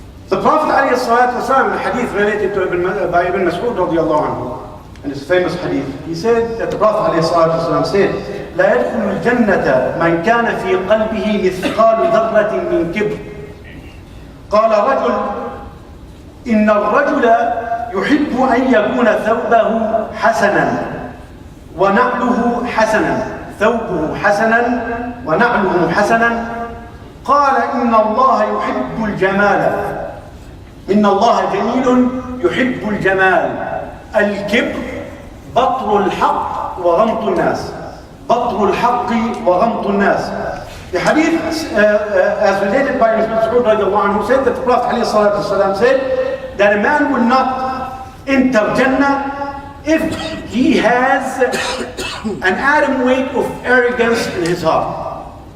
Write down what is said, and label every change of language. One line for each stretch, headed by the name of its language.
English: The Prophet alayhi salatu wasalam, in a hadith related to by Ibn Mas'ud radiallahu anhu, in his famous hadith, he said that the Prophet ﷺ said,
Arabic: لا يدخل الجنة من كان في قلبه مثقال ذرة من كبر. قال رجل إن الرجل يحب أن يكون ثوبه حسنا ونعله حسنا ثوبه حسنا ونعله حسنا. قال إن الله يحب الجمال إن الله جميل يحب الجمال. الكبر بطر الحق وغمط الناس. بطر الحق وغمط الناس.
English: The hadith as related by Ibn Mas'ud radiallahu anhu said that the Prophet ﷺ said that a man will not enter Jannah if he has an atom weight of arrogance in his heart.